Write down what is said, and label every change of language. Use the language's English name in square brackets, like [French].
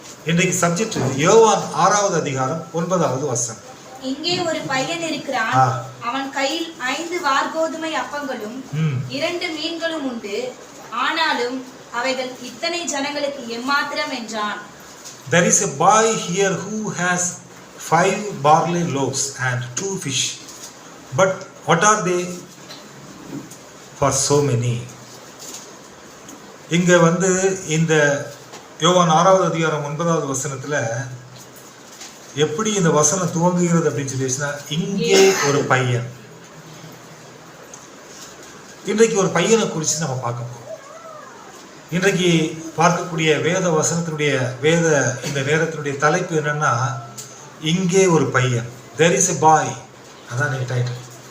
[Tamil] இன்றைக்கு சப்ஜெக்ட் யோவான் 6வது அதிகாரம் 9வது வசனம். இங்கே ஒரு பையன் இருக்கிறான், அவன் கையில் 5 வார்கோதுமை அப்பங்களும் 2 மீன்களும் உண்டு, ஆனாலும் அவைகள் இத்தனை ஜனங்களுக்கு எம்மாத்திரம் என்றான். [English] There is a boy here who has 5 barley loaves and 2 fish, but what are they for so many? [Tamil] இங்க இந்த யோவான் 6வது அதிகாரம் 9வது வசனத்துல எப்படி இந்த வசனம் துவங்குகிறது அப்படின்னு சொல்லிச்சுன்னா, இங்கே ஒரு பையன். இன்றைக்கு ஒரு பையனை குறித்து நம்ம பார்க்க போறோம். இன்றைக்கு பார்க்கக்கூடிய வேத வசனத்தினுடைய இந்த நேரத்தினுடைய தலைப்பு என்னன்னா, இங்கே ஒரு பையன். [English] There is a boy. [Tamil] அதான் டைட்டில்.